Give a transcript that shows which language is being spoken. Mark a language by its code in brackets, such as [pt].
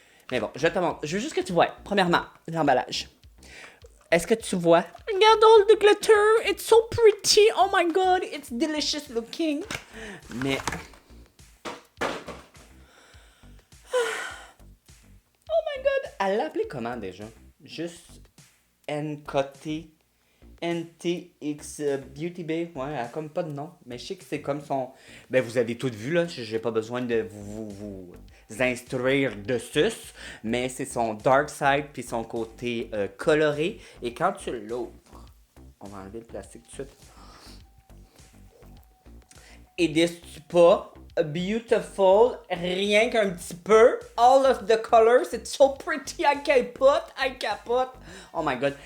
[fr] Mais bon, je te montre. Je veux juste que tu vois, premièrement, l'emballage. Est-ce que tu vois? Regarde [en] all the glitter, it's so pretty, oh my god, it's delicious looking. [fr] Mais... [en] Oh my god, [fr] elle l'a appelé comment déjà? Juste NKT NTX Beauty Bay, ouais, elle a comme pas de nom, mais je sais que c'est comme son... Ben vous avez tout vu là, j'ai pas besoin de vous instruire dessus, mais c'est son dark side puis son côté coloré, et quand tu l'ouvres, on va enlever le plastique tout de suite, et n'est-ce pas beautiful, rien qu'un petit peu, [en] all of the colors, it's so pretty, I [fr] capote, [en] oh my god.